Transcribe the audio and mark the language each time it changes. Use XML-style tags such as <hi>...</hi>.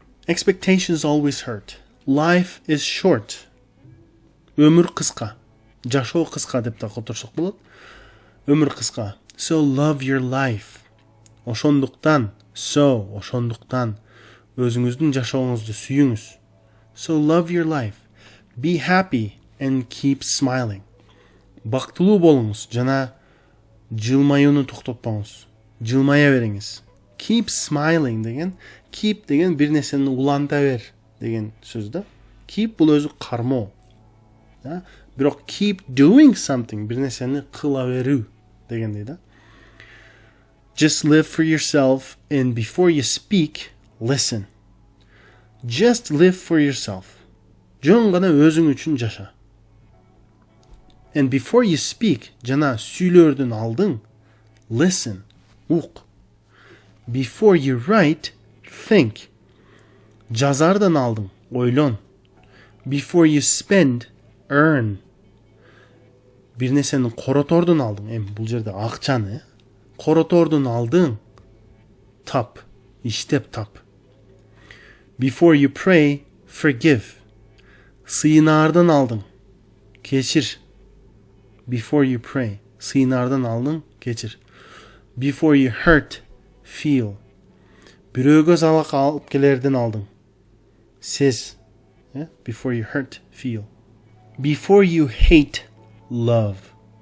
<en>Expectations always hurt. Life is short.</en> <ky>Өмүр кыска. Жашоо кыска деп да которсок болот. Өмүр кыска.</ky> <en>So love your life.</en> <ky>Ошондуктан өзүңүздүн жашооңузду сүйүңүз.</ky> <en>So love your life. Be happy and keep smiling.</en> <ky>Бактылуу болуңуз жана жылмаюуну токтотпоңуз. Жылмая бериңиз.</ky> <en>Keep smiling</en> <ky>деген, keep деген бир нерсени уланта бер деген сөз да. Keep бул өзү кармоо. Бирок</ky> <en>keep doing something,</en> <ky>бир нерсени кыла берүү дегендей да.</ky> <en>Just live for yourself, and before you speak, listen. Just live for yourself.</en> <ky>Жөн гана өзүң үчүн жаша.</ky> <en>And before you speak,</en> <ky>жана сүйлөөрдөн алдың, listen, ук.</ky> <en>Before you write, think.</en> <ky>Жазардан алдың, ойлон.</ky> <en>Before you spend, earn.</en> <ky>Бир нерсени коротордун алдың, бул жерде акчаны, коротордун алдың, тап, иштеп тап.</ky> <en>Before you pray, forgive.</en> <ky>Сыйынаардан алдың, кечир.</ky> <en>Before you pray,</en> <ky>сыйынаардан алдың, кечир.</ky> <en>Before you hurt, feel.</en> <ky>Бирөөгө залак алып келерден алдың, сез.</ky> <en>Before you hurt, feel. Before you hate, love.</en>